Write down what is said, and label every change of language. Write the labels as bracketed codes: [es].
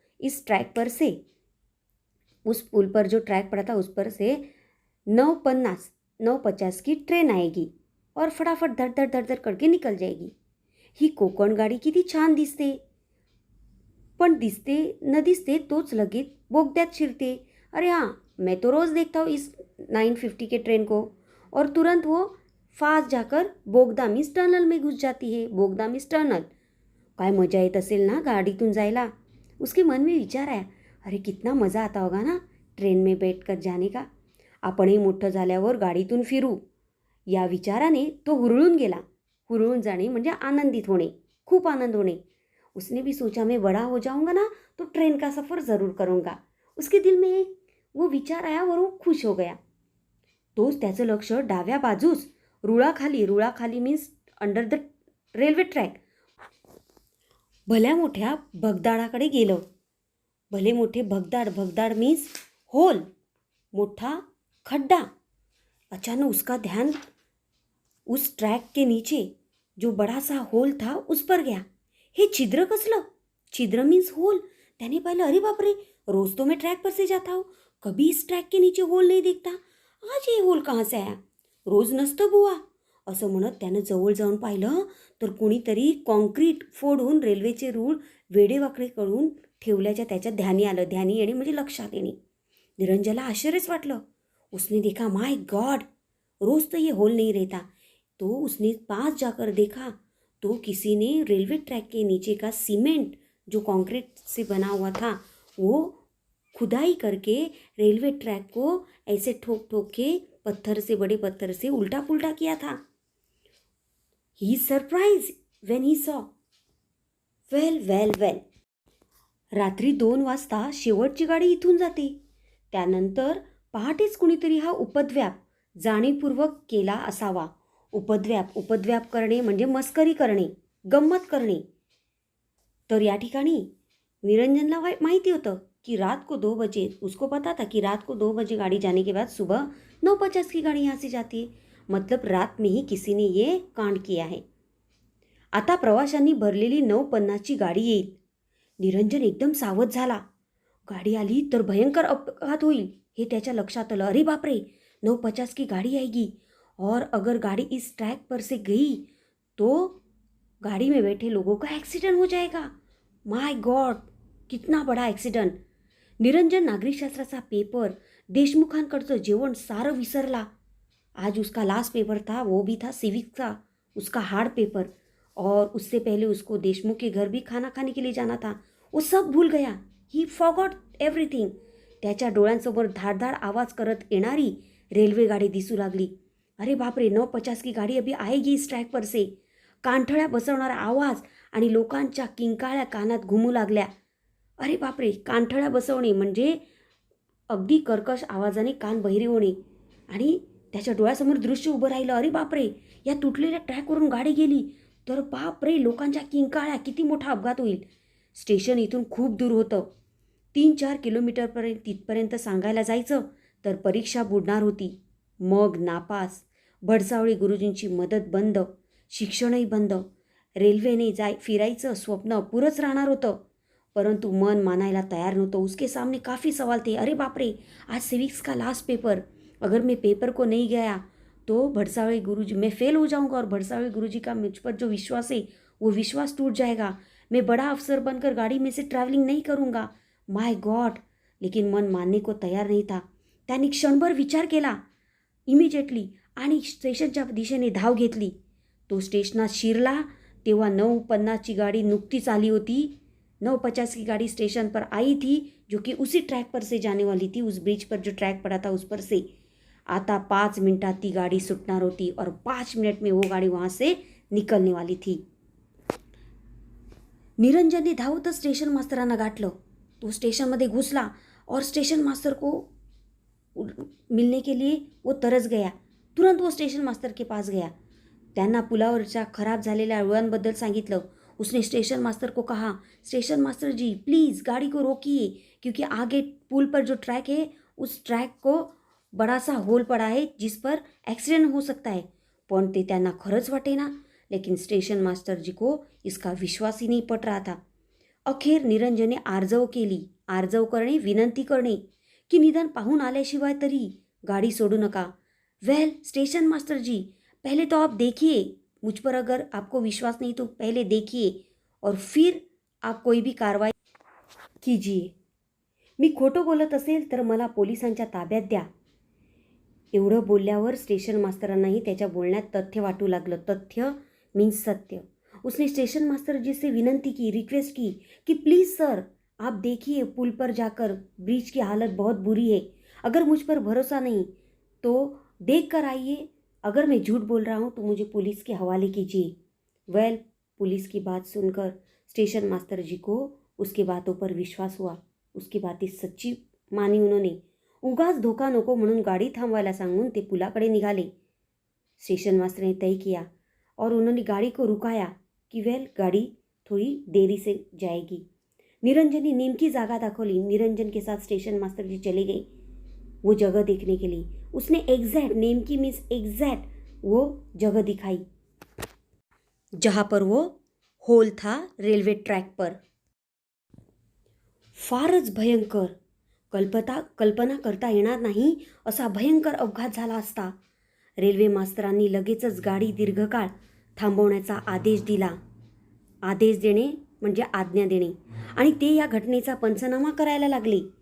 [hi] इस ट्रैक पर से, उस पुल पर जो ट्रैक पड़ा था उस पर से 9:50 की ट्रेन आएगी और फटाफट धड धड धड धड करके निकल जाएगी. [mr] ही कोकण गाडी किती छान दिसते, पण दिसते न दिसते तोच लगेच बोगद्यात शिरते. [hi] अरे हाँ, मैं तो रोज़ देखता हूँ इस 9:50 के ट्रेन को. और तुरंत वो फास्ट जाकर बोगदा मीन्स टनल में घुस जाती है. [mr] बोगदा मीन्स टनल. काय मजा येत असेल ना गाडीतून जायला. [hi] उसके मन में विचार आया, अरे कितना मज़ा आता होगा ना ट्रेन में बैठकर जाने का. [mr] आपणही मोठं झाल्यावर गाडीतून फिरू, या विचाराने तो हुरळून गेला. हुरळून जाणे म्हणजे आनंदित होणे, खूप आनंद होणे. [hi] उसने भी सोचा मैं बड़ा हो जाऊंगा ना तो ट्रेन का सफ़र ज़रूर करूँगा. उसके दिल में एक वो विचार आया और वो खुश हो गया. [mr] तोच त्याचं लक्ष डाव्या बाजूस रुळाखाली means under the railway track भल्या मोठ्या भगदाडाकडे गेलं. भले मोठे भगदाड मीन्स होल, मोठा खड्डा. [hi] अचानक उसका ध्यान उस ट्रैक के नीचे जो बड़ा सा होल था उस पर गया. [mr] हे छिद्र कसलं. छिद्र मीन्स होल. त्याने पाहिलं, अरे बापरे, [hi] रोज तो मैं ट्रैक पर से जाता हूँ, कभी इस ट्रैक के नीचे होल नहीं दिखता. आज ये होल कहाँ से आया, [mr] रोज नसतं बुवा. असं म्हणत त्यानं जवळ जाऊन पाहिलं तर कुणीतरी कॉन्क्रीट फोडून रेल्वेचे रूळ वेडेवाकडे करून ठेवल्याच्या त्याच्या ध्यानी आलं. ध्यानी येणे म्हणजे लक्षात येणे. निरंजनला आश्चर्यच वाटलं. [hi] उसने देखा, माय गॉड, रोज तो ये होल नहीं रहता. तो उसने पास जाकर देखा तो किसी ने रेलवे ट्रैक के नीचे का सीमेंट जो कंक्रीट से बना हुआ था वो खुदाई करके रेलवे ट्रैक को ऐसे ठोक ठोक के पत्थर से, बड़े पत्थर से उल्टा पुल्टा किया था. [en] He surprise when he saw. Well. [mr] रात्री 2 वाजता शेवटची गाडी इथून जाते. त्यानंतर पहाटेच कुणीतरी हा उपद्व्याप जाणीवपूर्वक केला असावा. उपद्व्याप करणे म्हणजे मस्करी करणे, गंमत करणे. तर या ठिकाणी निरंजनला माहिती होतं कि [hi] रात को 2 बजे, उसको पता था कि रात को 2 बजे गाड़ी जाने के बाद सुबह 9:50 की गाड़ी यहाँ से जाती है. मतलब रात में ही किसी ने ये कांड किया है. [mr] आता प्रवाशांनी भरलेली 9:50ची गाडी येईल. निरंजन एकदम सावध झाला. गाडी आली तर भयंकर अपघात होईल हे त्याच्या लक्षात आलं. [hi] अरे बापरे, 9:50 की गाड़ी आएगी और अगर गाड़ी इस ट्रैक पर से गई तो गाड़ी में बैठे लोगों का एक्सीडेंट हो जाएगा. माय गॉड, कितना बड़ा एक्सीडेंट. [mr] निरंजन नागरिकशास्त्राचा पेपर, देशमुखांकडचं जेवण सारं विसरला. [hi] आज उसका लास्ट पेपर था, वो भी था सिविक्स का, उसका हार्ड पेपर. और उससे पहले उसको देशमुख के घर भी खाना खाने के लिए जाना था. वो सब भूल गया. [en] He forgot everything. [mr] त्याच्या डोळ्यांसमोर धाडधाड आवाज करत येणारी रेल्वे गाडी दिसू लागली. [hi] अरे बापरे, 9:50 की गाडी अभी आएगी इस ट्रॅक पर से. [mr] कानठळ्या बसवणारा आवाज आणि लोकांच्या किंकाळ्या कानात घुमू लागल्या. अरे बापरे, कानठळ्या बसवणे म्हणजे अगदी कर्कश आवाजाने कान बहिरे होणे. आणि त्याच्या डोळ्यासमोर दृश्य उभं राहिलं. अरे बापरे, या तुटलेल्या ट्रॅकवरून गाडी गेली तर बापरे, लोकांच्या किंकाळ्या, किती मोठा अपघात होईल. स्टेशन इथून खूप दूर होतं. 3-4 किलोमीटरपर्यंत तिथपर्यंत सांगायला जायचं तर परीक्षा बुडणार होती. मग नापास. भडसावळी गुरुजींची मदत बंद, शिक्षणही बंद. रेल्वेने फिरायचं स्वप्न अपुरंच राहणार होतं. परंतु मन मानायला तयार नव्हतं. [hi] उसके सामने काफ़ी सवाल थे. अरे बाप रे, आज सिविक्स का लास्ट पेपर, अगर मैं पेपर को नहीं गया तो भड़सावळे गुरुजी, मैं फेल हो जाऊंगा और भड़सावळे गुरुजी का मुझ पर जो विश्वास है वो विश्वास टूट जाएगा. मैं बड़ा अफसर बनकर गाड़ी में से ट्रैवलिंग नहीं करूँगा. My God. लेकिन मन मानने को तयार नहीं था. [mr] त्यांनी क्षणभर विचार केला इमिजिएटली आणि स्टेशनच्या दिशेने धाव घेतली. तो स्टेशनात शिरला तेव्हा 9:50ची गाड़ी नुकतीच आली होती. [hi] 9:50 की गाड़ी स्टेशन पर आई थी जो कि उसी ट्रैक पर से जाने वाली थी. उस ब्रिज पर जो ट्रैक पड़ा था उस पर से. [mr] आता 5 मिनटात ती गाड़ी सुटणार होती [hi] और 5 मिनट में वो गाड़ी वहाँ से निकलने वाली थी. [mr] निरंजनने धावत स्टेशन मास्तरांना गाठलं. तो स्टेशनमध्ये घुसला [hi] और स्टेशन मास्टर को मिलने के लिए वो तरस गया. तुरंत वो स्टेशन मास्टर के पास गया. [mr] त्यांना पुलावरच्या खराब झालेल्या रुळांबद्दल सांगितलं. [hi] उसने स्टेशन मास्टर को कहा, स्टेशन मास्टर जी प्लीज़ गाड़ी को रोकिए क्योंकि आगे पुल पर जो ट्रैक है उस ट्रैक को बड़ा सा होल पड़ा है जिस पर एक्सीडेंट हो सकता है. [mr] पण ते त्यांना खरंच वाटेना. [hi] लेकिन स्टेशन मास्टर जी को इसका विश्वास ही नहीं पट रहा था. [mr] अखेर निरंजने आर्जव केली आर्जव करणे, विनंती करणे की निदान पाहून आल्याशिवाय तरी गाड़ी सोडू नका। [hi] वेल स्टेशन मास्टर जी, पहले तो आप देखिए, मुझ पर अगर आपको विश्वास नहीं तो पहले देखिए और फिर आप कोई भी कारवाई कीजिए। [mr] मी खोटं बोलत असेल तर मला पोलिसांच्या ताब्यात द्या। एवढं बोलल्यावर स्टेशन मास्तरांनाही त्याच्या बोलण्यात तथ्य वाटू लागलं। तथ्य मीन्स सत्य। [hi] उसने स्टेशन मास्टर जी से विनंती की, रिक्वेस्ट की कि प्लीज़ सर आप देखिए, पुल पर जाकर ब्रिज की हालत बहुत बुरी है। अगर मुझ पर भरोसा नहीं तो देख कर आइए। अगर मैं झूठ बोल रहा हूँ तो मुझे पुलिस के हवाले कीजिए। वेल पुलिस की बात सुनकर स्टेशन मास्टर जी को उसकी बातों पर विश्वास हुआ। उसकी बातें सच्ची मानी उन्होंने। [mr] उगाच धोका नको म्हणून गाड़ी थांबवायला सांगून ते पुलाकडे निघाले। [hi] स्टेशन मास्टर ने तय किया और उन्होंने गाड़ी को रुकाया कि वेल गाड़ी थोड़ी देरी से जाएगी। निरंजन ने [mr] नेमकी जागा दाखवली। [hi] निरंजन के साथ स्टेशन मास्टर जी चले गए वो जगह देखने के लिए। उसने एग्जैक्ट, नेमकी मीन्स एग्जैक्ट वो जगह दिखाई जहाँ पर वो होल था रेल्वे ट्रॅक पर। [mr] फारच भयंकर, कल्पना करता येणार नाही असा भयंकर अपघात झाला असता। रेल्वे मास्तरांनी लगेचच गाडी दीर्घकाळ थांबवण्याचा आदेश दिला। आदेश देणे म्हणजे आज्ञा देणे आणि ते या घटनेचा पंचनामा करायला लागले।